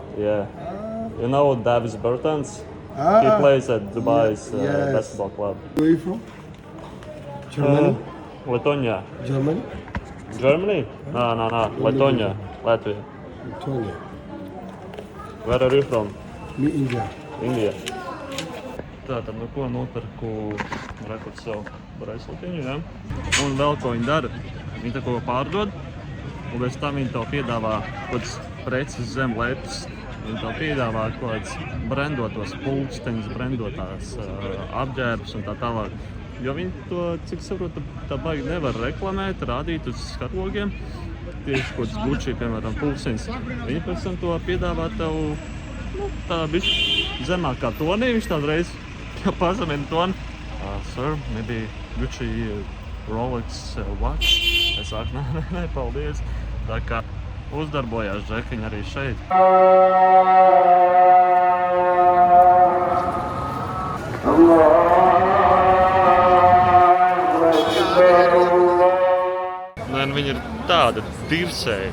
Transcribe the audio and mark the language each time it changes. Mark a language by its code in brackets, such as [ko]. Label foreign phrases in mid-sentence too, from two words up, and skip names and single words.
[en] Yeah. You know Davis Bertans? He Ah, plays at Dubai's yes. basketball club. where are you from? Germany? Letonia. Germany? Germany? No. Letonia. Latvia. Victoria. Where are you from? Me, India. [lv] Indija. Tātad, nu ko nopirku rekord savu braceletiņu, ja? Un vēl ko viņi dara, viņi tā ko pārdod, un pēc tam viņi tev piedāvā kaut kāds preces zem lepas. Viņi tev piedāvā kaut kāds brendotos pulksteņus, brendotās apģērbus un tā tālāk. Jo viņi to, cik saprotu, tā baigi nevar reklamēt, rādīt uz skatogiem. Tieši kaut kāds Gucci, piemēram, pulksteņus. Viņi pēc tam to piedāvā tev tā bišķi zemākā tonī, viņš tādreiz pazemina toni. [en] Sir, maybe Gucci Rolex watch? [lv] Es saku, nē, paldies. Tā kā uzdarbojās džekiņi arī šeit. Viņi ir tāda dirsēja.